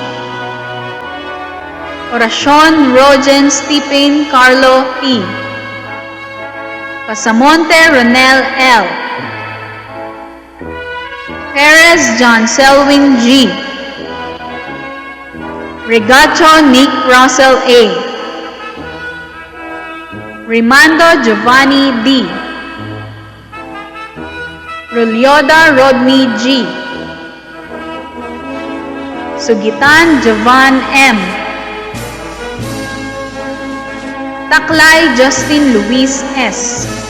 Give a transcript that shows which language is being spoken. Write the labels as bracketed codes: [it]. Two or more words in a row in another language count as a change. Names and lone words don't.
[tl] Oracion Rogen Stephen Carlo P. Pasamonte Ronel L. Perez John Selwyn G. Regacho Nick Russell A. Rimando Giovanni D. Rolyoda Rodney G. Sugitan Jovan M. Taklay Justin Luis S.